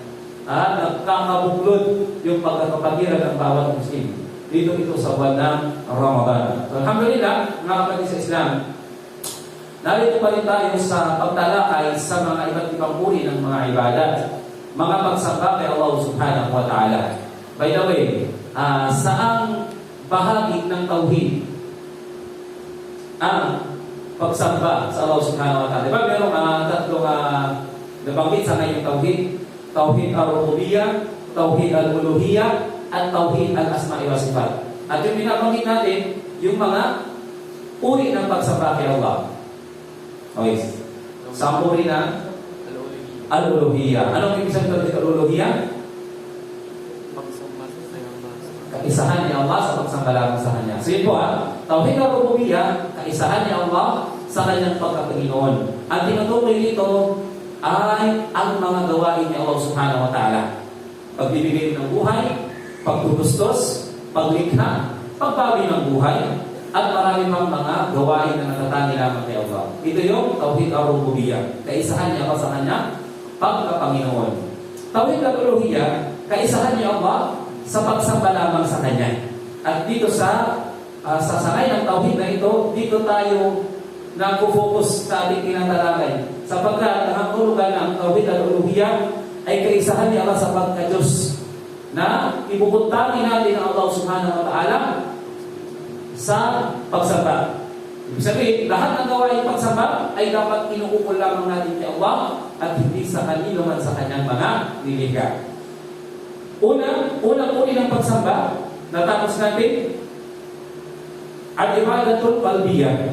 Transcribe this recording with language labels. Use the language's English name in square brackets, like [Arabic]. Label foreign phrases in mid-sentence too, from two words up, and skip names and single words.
[Filipino] At nagkakabuklod yung pagkakapatiran ng bawat Muslim. Dito ito sa buwan ng Ramadan. So, alhamdulillah, mga kapatid sa Islam, narito pa rin tayo sa pagtalakay sa mga iba't ibang uri ng mga ibadat, mga pagsamba kay Allah [Arabic] سبحانه وتعالى. [English] By the way, [Filipino] saang bahagi ng tauhid ang pagsamba sa Allah [Arabic] سبحانه وتعالى? [Filipino] Diba merong tatlong nabanggit sa ngayong tauhid? [Arabic] توحيد الربوبية، توحيد الألوهية, at توحيد الأسماء والصفات. [Filipino] At yung binabanggit natin, yung mga uri ng pagsamba kay Allah. Okay. Sa uri na al-Uluhiyyah. Anong ibig sabihin ng al-Uluhiyyah? Kaisahan ni Allah sa pagsamba lamang sa Kanya. So yun po [Arabic] توحيد الربوبية, [Filipino] kaisahan ni Allah sa Kanyang pagkapanginoon. At tinutukoy nito ay ang mga gawain ni Allah [Arabic] سبحانه وتعالى. [Filipino] Pagbibigay ng buhay, pagtutustos, paglikha, pagbawi ng buhay, at marami pang mga gawain na natatangi lamang kay Allah. Ito yung [Arabic] توحيد الربوبية. [Filipino] Kaisahan niya Allah sa Kanya pagkapanginoon. [Arabic] توحيد الألوهية, [Filipino] kaisahan niya Allah sa pagsamba lamang sa Kanya. At dito sa sasakay ng Tauhid na ito, dito tayo nag-focus sa ating tinatalakay. Sapagkat ang hulugan ng [Arabic] توحيد الألوهية [Filipino] ay kaisahan ni Allah sa pagka-Diyos na ibubuntangin natin ang Allah [Arabic] سبحانه وتعالى [Filipino] sa pagsamba. Ibig sabihin, lahat ng gawain pagsamba ay dapat inuukol lamang natin kay Allah at hindi sa kanino man sa Kanyang mga nilikha. Unang uri ng pagsamba, natapos natin, [Arabic] العبادة القلبية.